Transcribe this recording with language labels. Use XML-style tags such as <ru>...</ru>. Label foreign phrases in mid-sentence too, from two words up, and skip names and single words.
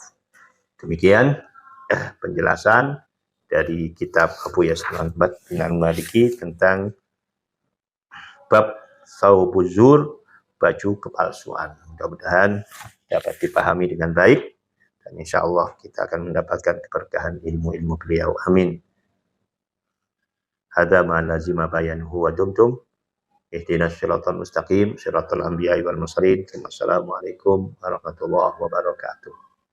<id>Demikian penjelasan dari kitab Abuya Said Muhammad bin Al-Maliki tentang bab saubuzur, baju kepalsuan. Mudah-mudahan dapat dipahami dengan baik, dan</id> <ar>إن شاء الله</ar> <id>kita akan mendapatkan keberkahan ilmu-ilmu beliau.</id> <ar>آمين. هذا ما لزم بيانه ودمتم اهدنا الصراط المستقيم صراط الأنبياء والمرسلين. والسلام عليكم ورحمة الله وبركاته.</ar>